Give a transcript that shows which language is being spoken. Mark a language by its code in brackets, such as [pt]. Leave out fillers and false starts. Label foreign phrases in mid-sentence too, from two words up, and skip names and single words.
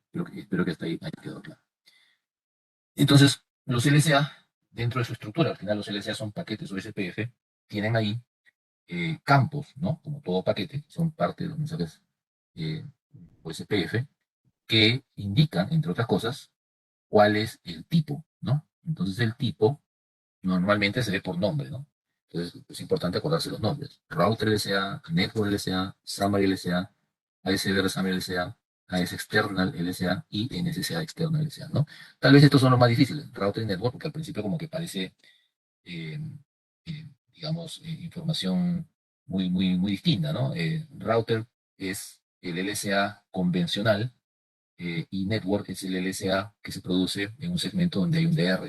[es] Espero que hasta ahí haya quedado claro. Entonces, los LSA, dentro de su estructura, al final los LSA son paquetes o SPF, tienen ahí campos, ¿no? Como todo paquete, son parte de los mensajes eh, o SPF, que indican, entre otras cosas, cuál es el tipo, ¿no? Entonces el tipo normalmente se ve por nombre, ¿no? Entonces es importante acordarse los nombres. [en] Router LSA, Network LSA, Summary LSA, ASBR Summary LSA, AS External LSA y NSSA External LSA, [es] ¿no? Tal vez estos son los más difíciles, Router y Network, porque al principio como que parece, eh, digamos, información muy distinta, ¿no? Router es el LSA convencional y Network es el LSA que se produce en un segmento donde hay un DR.